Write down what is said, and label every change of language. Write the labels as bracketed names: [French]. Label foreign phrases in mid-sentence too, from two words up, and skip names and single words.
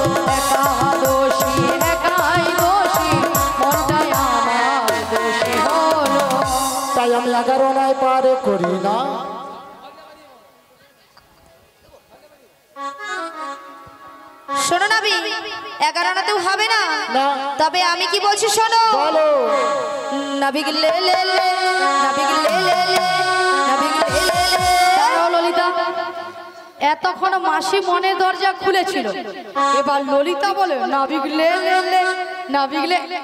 [Bangla] একা দোষী একাই দোষী মনটাই আমার দোষী হলো তাই আমি 11 নয় পার করি না শোনো নাবি 11 হবে না না তবে আমি কি বলছি শোনো বলো নাবিক লে লে লে নাবিক লে লে লে নাবিক লে লে লে দাঁড়াও ললিতা এতক্ষণ মাসি মনের দরজা খুলেছিল এবার ললিতা বলে নাবিক লে লে লে নাবিক লে